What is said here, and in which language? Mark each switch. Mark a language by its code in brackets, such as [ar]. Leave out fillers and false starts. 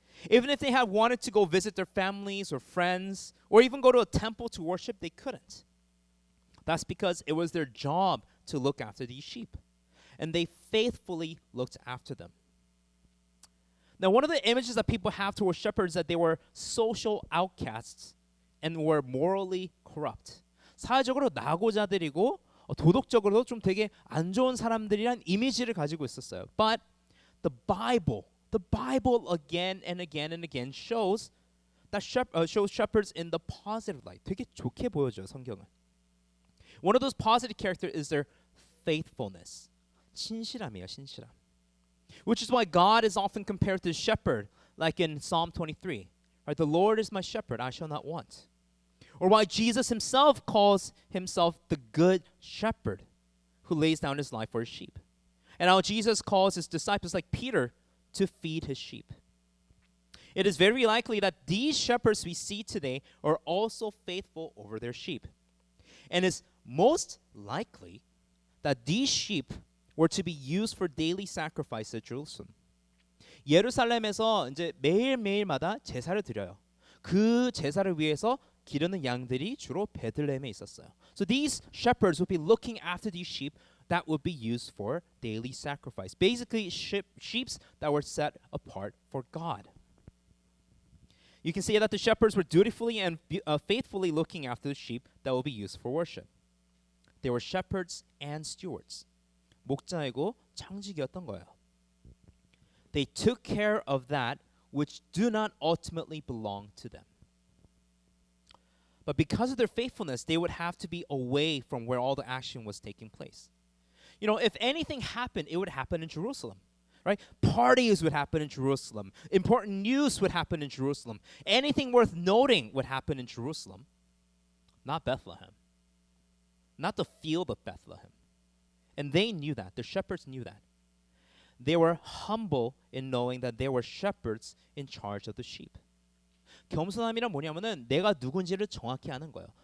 [en] Even if they had wanted to go visit their families or friends, or even go to a temple to worship, they couldn't. That's because it was their job to look after these sheep. And they faithfully looked after them. Now, one of the images that people have towards shepherds is that they were social outcasts and were morally corrupt. [ko] 사회적으로 낙오자들이고 도덕적으로도 좀 되게 안 좋은 사람들이란 이미지를 가지고 있었어요. [en] But the Bible again and again and again shows shepherds in the positive light. [ko] 되게 좋게 보여줘요, 성경은. [en] One of those positive characters is their faithfulness. [ko] 신실함이에요, 신실함. [en] Which is why God is often compared to a shepherd, like in Psalm 23. Right? The Lord is my shepherd, I shall not want. Or why Jesus himself calls himself the good shepherd who lays down his life for his sheep. And how Jesus calls his disciples like Peter to feed his sheep. It is very likely that these shepherds we see today are also faithful over their sheep. And it's most likely that these sheep were to be used for daily sacrifice at Jerusalem. [ko] 예루살렘에서 이제 매일매일마다 제사를 드려요. 그 제사를 위해서 기르는 양들이 주로 베들레헴에 있었어요. [en] So these shepherds would be looking after these sheep that would be used for daily sacrifice. Basically, sheep that were set apart for God. You can see that the shepherds were dutifully and faithfully looking after the sheep that will be used for worship. They were shepherds and stewards. [ko] 목자이고 창직이었던 거예요. [en] They took care of that which do not ultimately belong to them. But because of their faithfulness, they would have to be away from where all the action was taking place. You know, if anything happened, it would happen in Jerusalem, right? Parties would happen in Jerusalem. Important news would happen in Jerusalem. Anything worth noting would happen in Jerusalem, not Bethlehem, not the field of Bethlehem. And they knew that. The shepherds knew that. They were humble in knowing that they were shepherds in charge of the sheep. [ko] 겸손함이란 뭐냐면은 내가 누군지를 정확히 아는 거예요.